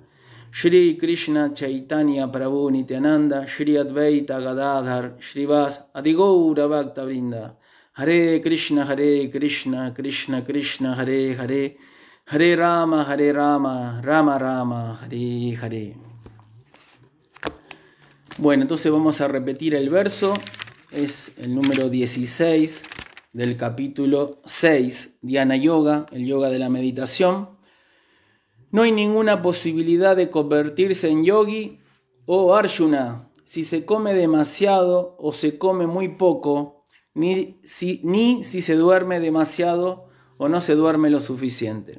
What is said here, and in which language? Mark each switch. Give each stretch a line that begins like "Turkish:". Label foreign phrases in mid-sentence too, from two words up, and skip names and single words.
Sanskrit: Shri Krishna Chaitanya Prabhu Nityananda Shri Advaita Gadadhar Shrivas Adigaura Bhakta Vrinda. Hare Krishna Krishna Krishna Hare Hare Hare Rama Rama Rama Hare Hare.
Spanish: Bueno, entonces vamos a repetir el verso. Es el número 16 del capítulo 6, Dhyana Yoga, el yoga de la meditación. No hay ninguna posibilidad de convertirse en yogi o Arjuna si se come demasiado o se come muy poco, ni si se duerme demasiado o no se duerme lo suficiente.